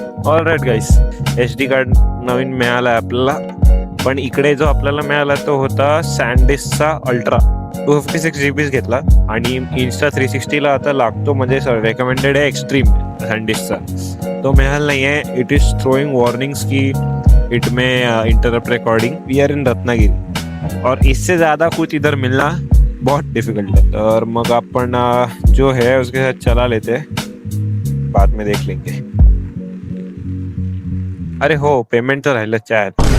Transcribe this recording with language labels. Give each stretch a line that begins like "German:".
Marathi: All right गाईस, SD card नवीन मिळाला आपल्याला. पण इकडे जो आपल्याला मिळाला तो होता सॅनडिस्कचा अल्ट्रा 256 GB घेतला. आणि इंस्टा 360ला आता लागतो म्हणजे रेकमेंडेड आहे एक्स्ट्रीम सॅनडिस्कचा. तो मिळाला नाही आहे.
English: It is throwing warnings की it may interrupt recording. We are in
Hindi: Ratnagiri और इससे ज़्यादा कुछ इधर मिलना बहुत डिफिकल्ट है.
Marathi: तर मग आपण
Hindi: जो है उसके साथ चला लेते, बाद में देख लेंगे.
Marathi: अरे हो पेमेंट तर राहिलं चार.